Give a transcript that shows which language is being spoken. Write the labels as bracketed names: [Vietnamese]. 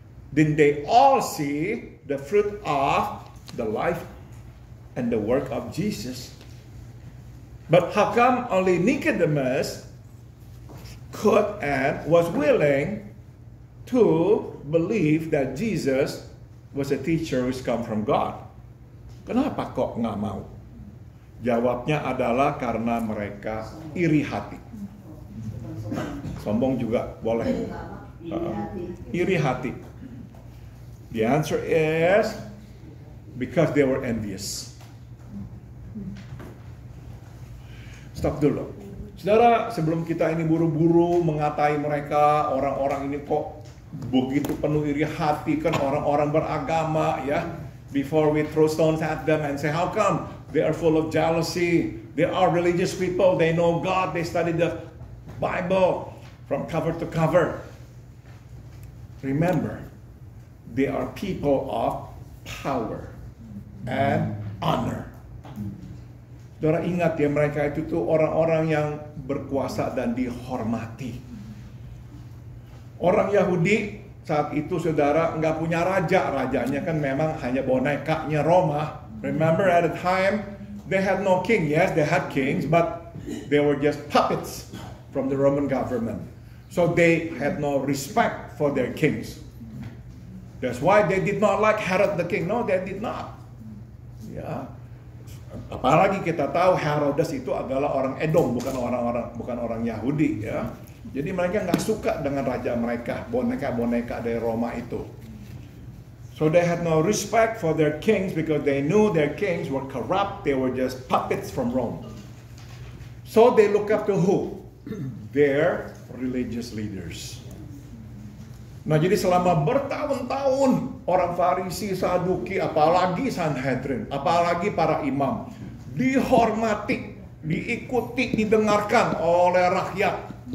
[English] Didn't they all see the fruit of the life and the work of Jesus? But how come only Nicodemus could and was willing to believe that Jesus was a teacher who's come from God? [Indonesian] Kenapa kok nggak mau? Jawabnya adalah karena mereka iri hati. Sombong juga boleh. Iri hati. [English] The answer is because they were envious. [Indonesian] Stop dulu. Saudara, sebelum kita ini buru-buru mengatai mereka, orang-orang ini kok begitu penuh iri hati, kan orang-orang beragama ya. [English] Before we throw stones at them and say, how come They are full of jealousy. They are religious people. They know God. They study the Bible from cover to cover. Remember, they are people of power and honor. [Indonesian] Saudara ingat ya, mereka itu tuh orang-orang yang berkuasa dan dihormati. Orang Yahudi saat itu saudara nggak punya raja. Rajanya kan memang hanya bonekanya Roma. [English] Remember at the time they had no king. Yes, they had kings, but they were just puppets from the Roman government. So they had no respect for their kings. That's why they did not like Herod the king. No, they did not. [Indonesian] Ya. Apalagi kita tahu Herodes itu adalah orang Edom, bukan orang Yahudi ya. Jadi mereka nggak suka dengan raja mereka, boneka-boneka dari Roma itu. [English] So they had no respect for their kings because they knew their kings were corrupt. They were just puppets from Rome. So they look up to who? Their religious leaders. [Indonesian] Nah, jadi selama bertahun-tahun orang Farisi, Saduki, apalagi Sanhedrin, apalagi para imam dihormati, diikuti, didengarkan oleh rakyat.